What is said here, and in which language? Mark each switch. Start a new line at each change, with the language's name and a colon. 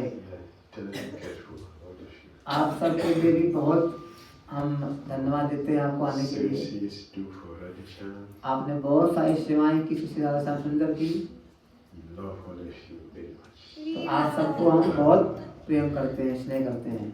English: We are eternally grateful, all of you.
Hindi: आप सबके लिए भी बहुत हम धन्यवाद देते हैं आपको आने के लिए।
English: Services do for Radhisham.
Hindi: आपने बहुत सारी सेवाएं की श्री राधा श्याम सुंदर की।
English: We love all of you very much.
Hindi: तो आप सबको हम बहुत प्रेम करते हैं, स्नेह करते हैं।